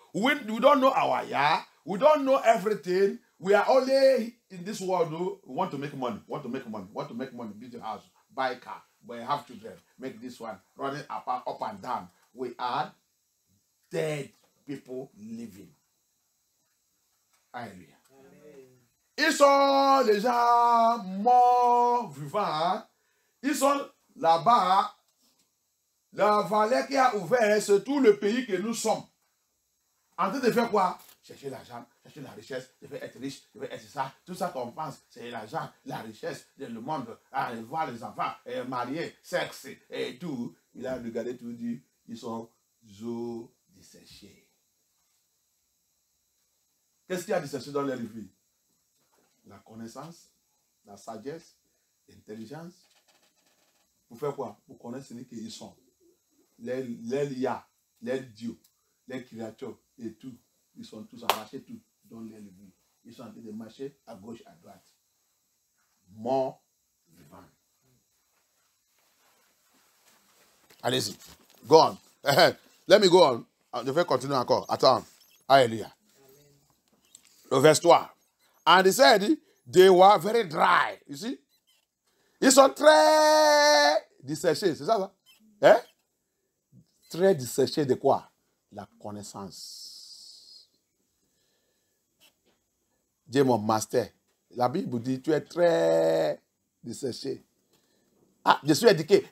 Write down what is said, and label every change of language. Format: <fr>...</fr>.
<en>We don't know our Yah. We don't know everything. We are only in this world. We want to make money. Want to make money. Want to make money. Build a house. Buy a car. But you have children. Make this one. Running up and down. We are dead people living. Hallelujah.</en> <fr>Ils sont les gens morts vivants. Ils sont là-bas. La vallée qui a ouvert, c'est tout le pays que nous sommes. En train de faire quoi? Chercher l'argent, chercher la richesse, je vais être riche, je vais être ça. Tout ça qu'on pense, c'est l'argent, la richesse, le monde, aller voir les enfants, marier, sexe et tout. Il a regardé tout, dit, ils sont zo desséchés. Qu'est-ce qu'il y a desséché dans leur vie? La connaissance, la sagesse, l'intelligence. Pour faire quoi? Pour connaître ce qu'ils sont. Les liens, les dieux, les créatures et tout. Ils sont tous arrachés, tout dans leur vie. Ils sont en train de marcher à gauche, à droite. Morts vivants. Allez-y.</fr> <en>Go on. Let me go on.</en> <fr>Je vais continuer encore. Attends. Alléluia. Le verset 3.</fr> <en>And he said, they were very dry. You see?</en> <fr>Ils sont très desséchés. C'est ça, ça? Hein? Très desséchés de quoi? La connaissance. Dieu, mon master. La Bible dit, tu es très desséché. Ah, je suis éduqué.</fr>